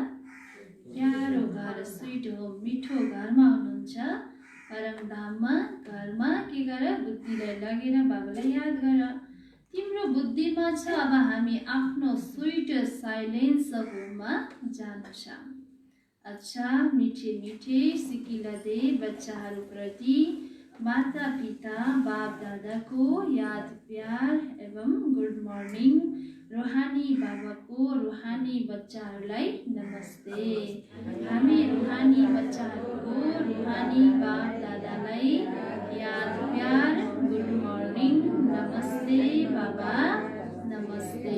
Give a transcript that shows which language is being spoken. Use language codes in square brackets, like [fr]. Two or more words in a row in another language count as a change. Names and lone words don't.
[ne] प्यारो घर, [en] sweet home, [ne] मिठो घरमा हुनुहुन्छ। परमधाममा, घरमा के गर? बुद्धिलाई लगेर बाबालाई याद गर। तिम्रो बुद्धिमा छ अब हामी आफ्नो [en] sweet silence [ne] होममा जानु छ। [hi] अच्छा मीठे मीठे [ne] सिकिला दे बच्चाहरूप्रति माता पिता बाप दादाको याद प्यार एवं [en] good morning. [ne] रूहानी बाबाको रूहानी बच्चाहरूलाई नमस्ते। हामी रूहानी बच्चाहरूको रूहानी बाप दादालाई याद प्यार [en] good morning [ne] नमस्ते बाबा नमस्ते।